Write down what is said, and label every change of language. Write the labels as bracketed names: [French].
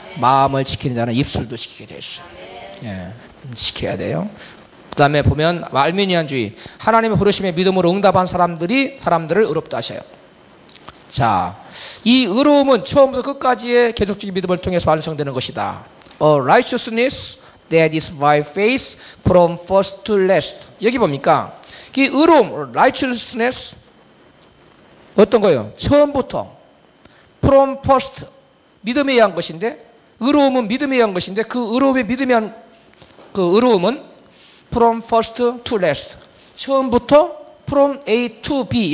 [Korean] 마음을 지키는 자는 입술도 지키게 돼 있어요. 예, 지켜야 돼요. 그 다음에 보면 알미니안주의, 하나님의 부르심에 믿음으로 응답한 사람들을 의롭다 하셔요. 자, 이 의로움은 처음부터 끝까지의 계속적인 믿음을 통해서 완성되는 것이다. [English] Righteousness that is by faith from first to last. [Korean] 여기 뭡니까? 이 의로움, righteousness 어떤 거예요? 처음부터 [English] from first, [Korean] 믿음에 의한 것인데, 의로움은 믿음에 의한 것인데, 그 의로움의 믿음에 의한 그 의로움은 [English] from first to last, [Korean] 처음부터 [English] from A to B.